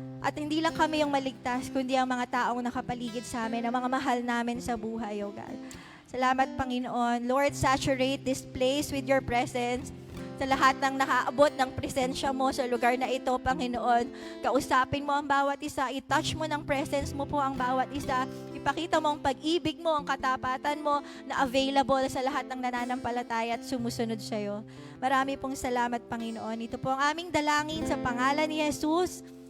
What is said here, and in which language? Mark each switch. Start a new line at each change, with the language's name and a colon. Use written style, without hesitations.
Filipino: At hindi lang kami yung maligtas, kundi ang mga taong nakapaligid sa amin, ang mga mahal namin sa buhay,
English: O God.
Filipino: Salamat, Panginoon.
English: Lord, saturate this place with your presence.
Filipino: Sa lahat ng nakaabot ng presensya mo sa lugar na ito, Panginoon, kausapin mo ang bawat isa, i-touch mo ng presence mo po ang bawat isa, ipakita mo ang pag-ibig mo, ang katapatan mo na available sa lahat ng nananampalataya at sumusunod sa iyo. Marami pong salamat, Panginoon. Ito po ang aming dalangin sa pangalan ni Jesus.